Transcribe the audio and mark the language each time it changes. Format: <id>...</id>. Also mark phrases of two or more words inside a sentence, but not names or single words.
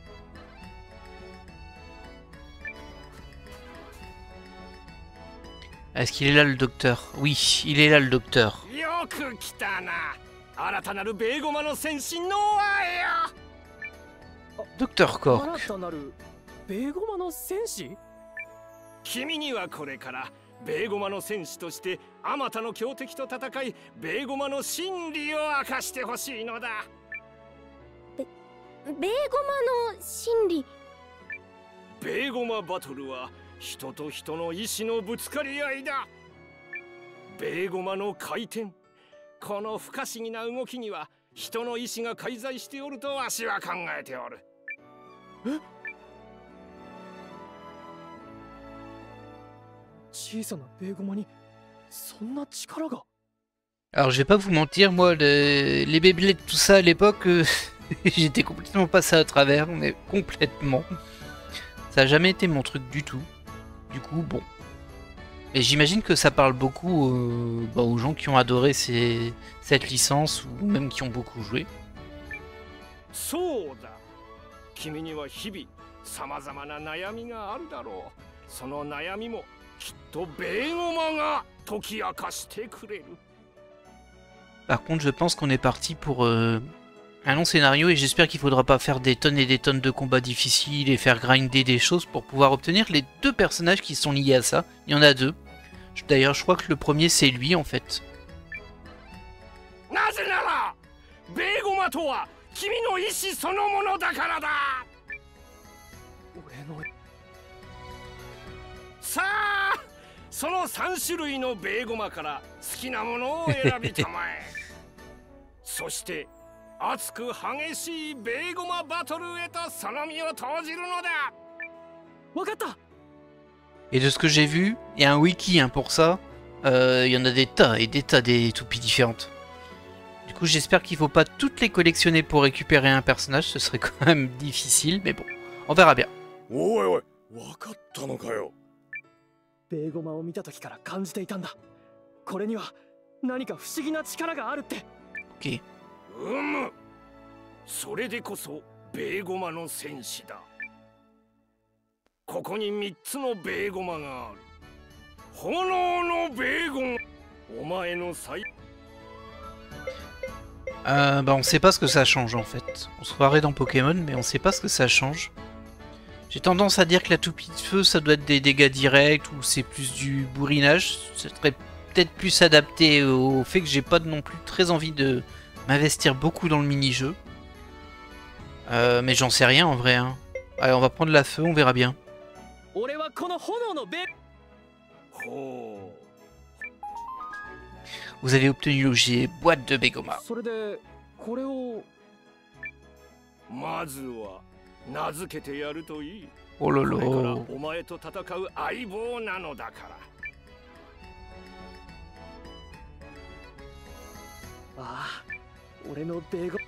<fr>Est-ce qu'il est là le docteur? Oui, il est là le docteur. Docteur Cork.</fr> <ja>新たなるベーゴマの戦士？君にはこれからベーゴマの戦士としてあまたの強敵と戦い、ベーゴマの真理を明かしてほしいのだ。ベーゴマの真理。ベーゴマバトルは人と人の意志のぶつかり合いだ。ベーゴマの回転、この不可思議な動きには人の意志が介在しておるとわしは考えておる。え？小さなベーゴマにそんな力が？</ja> <fr>Alors je vais pas vous mentir, moi les Beyblades tout ça à l'époque, j'étais complètement passé à travers, mais complètement. Ça a jamais été mon truc du tout. Du coup bon. Et j'imagine que ça parle beaucoup aux gens qui ont adoré cette licence ou même qui ont beaucoup joué.</fr> <ja>そうだ。君には日々さまざまな悩みがあるだろう。その悩みもきっとベーゴマが解き明かしてくれる。</ja> <fr>Par contre, je pense qu'on est parti pour un long scénario et j'espère qu'il faudra pas faire des tonnes et des tonnes de combats difficiles et faire grinder des choses pour pouvoir obtenir les deux personnages qui sont liés à ça. Il y en a deux. D'ailleurs, je crois que le premier c'est lui en fait.</fr> <ja>なぜならベーゴマとは君の意志そのものだからだ。俺のさあ、その3種類のベーゴマから好きなものを選びたまえ。そして熱く激しいベーゴマバトルへとその身を投じるのだ。わかった。</ja> <fr>Et de ce que j'ai vu, il y a un wiki hein, pour ça. Il y en a des tas et des tas des toupies différentes. Du coup, j'espère qu'il faut pas toutes les collectionner pour récupérer un personnage. Ce serait quand même difficile, mais bon, on verra bien.</fr> <ja>おいおい、わかったのかよ。ベーゴマを見た時から感じていたんだ。これには何か不思議な力があるって。</ja> <fr>Ok.</fr> <ja>それでこそベーゴマの戦士だ。ここに3つのベーゴマがある。炎のベーゴマ。お前の最</ja> <fr>Bah on sait pas ce que ça change en fait. On se croirait dans Pokémon, mais on sait pas ce que ça change. J'ai tendance à dire que la toupie de feu, ça doit être des dégâts directs ou c'est plus du bourrinage. Ce serait peut-être plus adapté au fait que j'ai pas non plus très envie de m'investir beaucoup dans le mini-jeu. Mais j'en sais rien en vrai. Hein. Allez, on va prendre la feu, on verra bien.</fr> <ja>俺はこの炎のベーほ</ja> <fr>Vous avez obtenu l'objet boîte de Begoma.</fr> <ja>それでこれをう。まずは名付けてやるといい。</ja> <fr>Oh là</fr> <ja>これから</ja> <fr>là.</fr> <ja>お前と戦う相棒なのだから。ああ俺のベーゴ</ja>